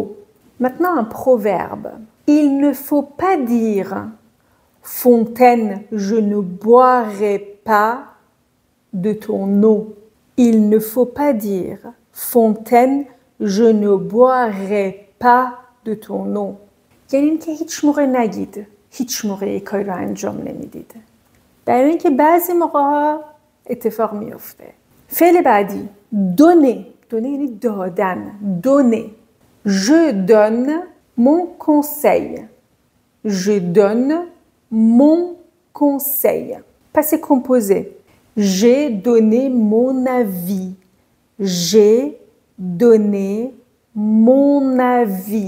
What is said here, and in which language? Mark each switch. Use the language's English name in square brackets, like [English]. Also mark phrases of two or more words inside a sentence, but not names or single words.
[French] Maintenant, un proverbe. Il ne faut pas dire « Fontaine, je ne boirai pas de ton eau ». Il ne faut pas dire « Fontaine, je ne boirai pas de ton eau ». [Persian] یعنی اینکه هیچ موقع نگید. هیچ موقع یک کاری رو انجام نمیدید. برای اینکه بعضی موقع‌ها اتفاق میفته. فعل بعدی. [French] donner. donner [Persian] یعنی دادن. [French] donner. Je donne mon conseil. Je donne mon conseil. Passé composé. J'ai donné mon avis. J'ai donné mon avis.